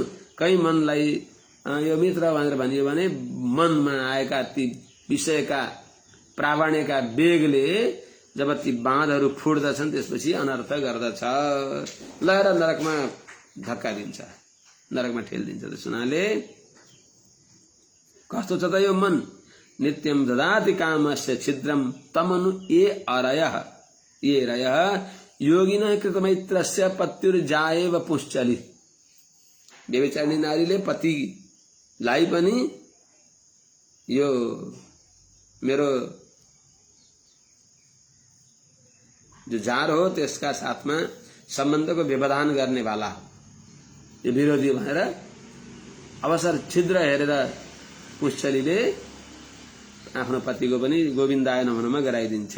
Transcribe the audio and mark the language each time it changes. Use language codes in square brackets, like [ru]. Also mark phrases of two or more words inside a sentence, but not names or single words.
[ne] कहीँ मनलाई यो मित्र भनेर भनियो भने मनमा आएका ती विषयका प्रावण्यका वेगले जब ती बाँधहरू फुट्दछन् त्यसपछि अनर्थ गर्दछ, लएर नरकमा धक्का दिन्छ, नरकमा ठेलिदिन्छ। त्यस हुनाले कस्तो छ त यो मन? [sa] नित्यम ददाति कामस्य छिद्रम तमनु ये अरयः ये रयः योगिनः कृतमैत्रस्य पत्युर्जाएव पुंश्चलि। [ne] व्यभिचारिणी नारीले पतिलाई पनि यो मेरो जो जार हो त्यसका साथमा सम्बन्धको व्यवधान गर्ने वाला यो विरोधी भनेर अवसर छिद्र हेरेर पुंश्चलीले आफ्नो पतिको पनि गोविन्दाय नमनमा गराइदिन्छे।